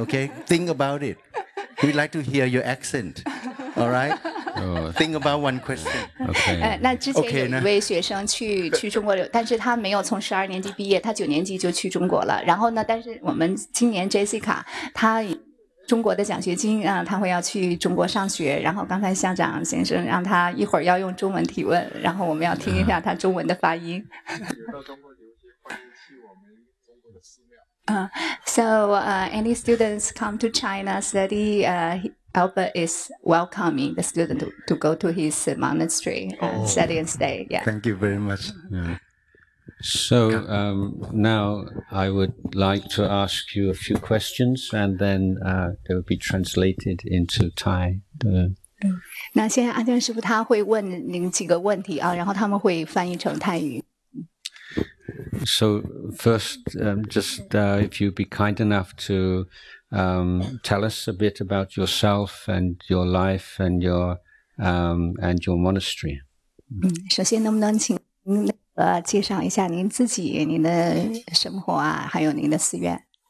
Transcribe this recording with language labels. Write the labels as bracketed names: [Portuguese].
[English] Okay, think about it. We'd like to hear your accent. All right. Think about one question. Okay. [Chinese] 那之前有一位学生去中国留，但是他没有从十二年级毕业，他九年级就去中国了。然后呢，但是我们今年 Jessica 他中国的奖学金啊，他会要去中国上学。然后刚才校长先生让他一会儿要用中文提问，然后我们要听一下他中文的发音。到中国留学，欢迎去我们中国的寺庙。 [English] So any students come to China study? Albert is welcoming the student to go to his monastery and study and stay. Yeah. Thank you very much. Yeah. So now I would like to ask you a few questions, and then they will be translated into Thai. [Chinese] 那现在阿江师傅他会问您几个问题啊，然后他们会翻译成泰语。 [English] So first, if you'd be kind enough to. Tell us a bit about yourself and your life and your monastery. [Chinese] 首先能不能请您介绍一下您自己、您的生活啊，还有您的寺院